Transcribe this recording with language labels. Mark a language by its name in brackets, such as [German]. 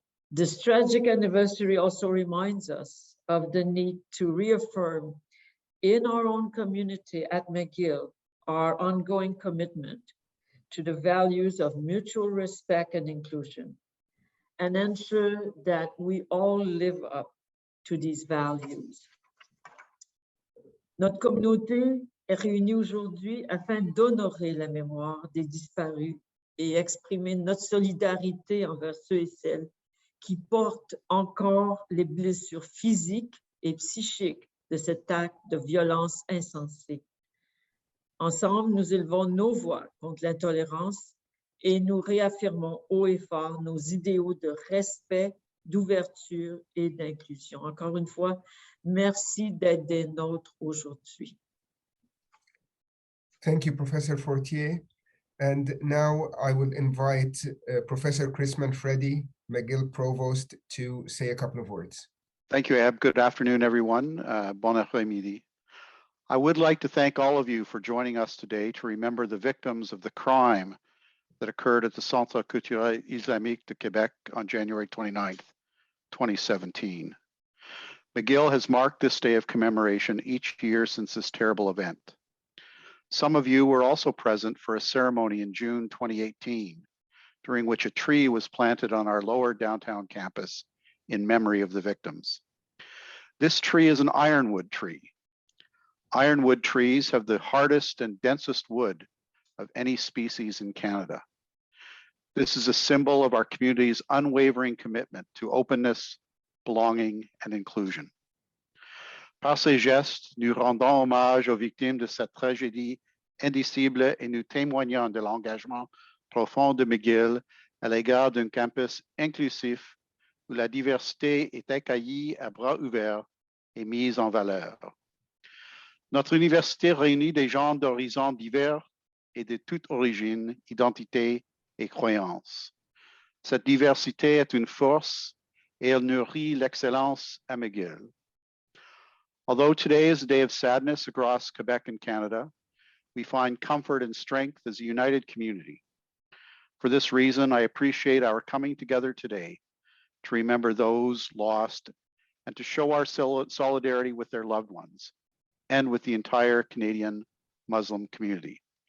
[English] This tragic anniversary also reminds us of the need to reaffirm in our own community at McGill our ongoing commitment to the values of mutual respect and inclusion, and ensure that we all live up to these values. [French] Notre communauté est réunie aujourd'hui afin d'honorer la mémoire des disparus et exprimer notre solidarité envers ceux et celles qui portent encore les blessures physiques et psychiques de cet acte de violence insensée. Ensemble, nous élevons nos voix contre l'intolérance et nous réaffirmons haut et fort nos idéaux de respect, d'ouverture et d'inclusion. Encore une fois, merci d'être des nôtres aujourd'hui. [English] Thank you, Professor Fortier. And now I will invite Professor Chris Manfredi, McGill Provost, to say a couple of words. Thank you, Ab. Good afternoon, everyone. [French] Bon après-midi. [English] I would like to thank all of you for joining us today to remember the victims of the crime that occurred at the Centre culturel islamique de Québec on January 29th, 2017. McGill has marked this day of commemoration each year since this terrible event. Some of you were also present for a ceremony in June 2018, during which a tree was planted on our lower downtown campus in memory of the victims. This tree is an ironwood tree. Ironwood trees have the hardest and densest wood of any species in Canada. This is a symbol of our community's unwavering commitment to openness, belonging, and inclusion. [French] Par ces gestes, nous rendons hommage aux victimes de cette tragédie indicible et nous témoignons de l'engagement profond de McGill à l'égard d'un campus inclusif où la diversité est accueillie à bras ouverts et mise en valeur. Notre université réunit des gens d'horizons divers et de toute origine, identité et croyances. Cette diversité est une force et elle nourrit l'excellence à McGill. [English] Although today is a day of sadness across Quebec and Canada, we find comfort and strength as a united community. For this reason, I appreciate our coming together today to remember those lost and to show our solidarity with their loved ones and with the entire Canadian Muslim community.